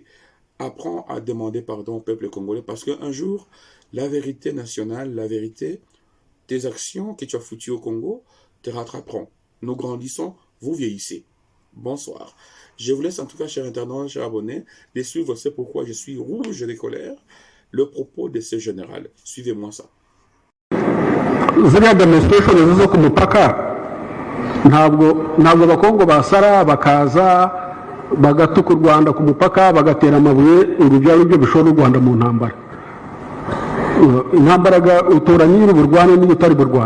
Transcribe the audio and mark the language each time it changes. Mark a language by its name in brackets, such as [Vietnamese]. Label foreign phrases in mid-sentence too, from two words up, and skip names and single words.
[French] Apprends à demander pardon au peuple congolais parce qu'un jour, la vérité nationale, la vérité, tes actions que tu as foutues au Congo te rattraperont. Nous grandissons, vous vieillissez. Bonsoir. Je vous laisse en tout cas, chers internautes, chers abonnés, de suivre ce pourquoi je suis rouge de colère, le propos de ce général. Suivez-moi ça. [Kinyarwanda] ziriya demonstration zo ku mupaka ntabwo abakongo basara bakaza bagatuka u Rwanda ku mupaka bagatera amabuye urujya rubyo bishora u Rwanda mu ntambara intambara utora nyiri burwane niyo utari burwane.